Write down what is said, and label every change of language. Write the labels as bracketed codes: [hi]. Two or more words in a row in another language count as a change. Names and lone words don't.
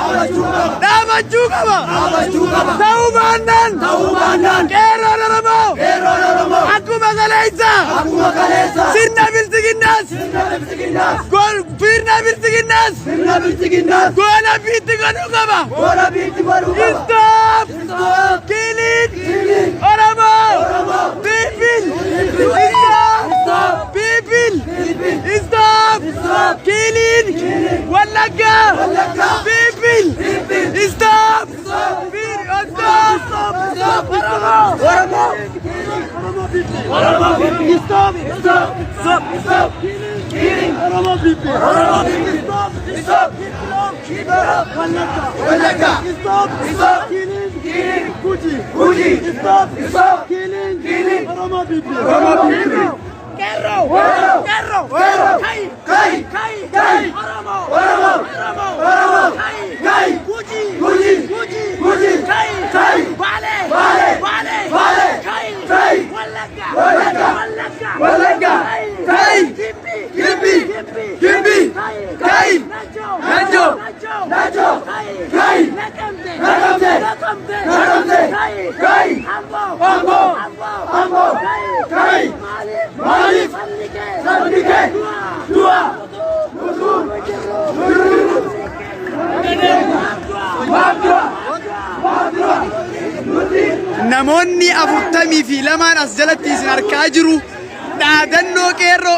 [om] ta'uu baannaan qeerroon Oromoo akkuma kaleessa sirna bilisiginnaas gola biitti godhuu qaba. [en] Stop killing Oromo people. Stop killing Wallagga people. Stop Oromo people. Stop killing Oromo people. Stop Wallagga. Stop killing Guji. Stop killing Oromo people. [om] Kerro. Kai. Oromo. Kai. Guji. Kai. Bale. Kai. Wallagga. Kai. Gimbi. Kai. Nacho. Kai. Nakamte. Kai. Ambo. Kai. Malif. Sandike. Dua. Namoonni 42 as jalatti isin argaa jiru dhaadannoo qeerroo